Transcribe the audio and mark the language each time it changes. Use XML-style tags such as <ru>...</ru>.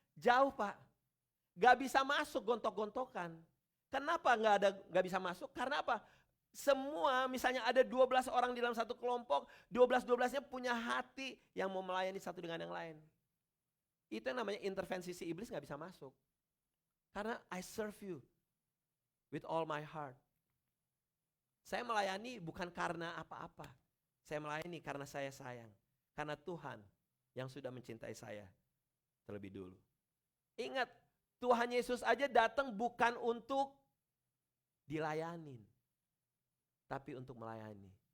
<id>Jauh Pak. Gak bisa masuk gontok-gontokan. Kenapa gak bisa masuk? Karena apa? Semua misalnya ada 12 orang di dalam satu kelompok, 12-12nya punya hati yang mau melayani satu dengan yang lain. Itu yang namanya intervensi si iblis gak bisa masuk.</id> <en>Karena I serve you with all my heart.</en> <id>Saya melayani bukan karena apa-apa. Saya melayani karena saya sayang. Karena Tuhan yang sudah mencintai saya terlebih dulu. Ingat, Tuhan Yesus aja datang bukan untuk dilayanin, tapi untuk melayani.</id>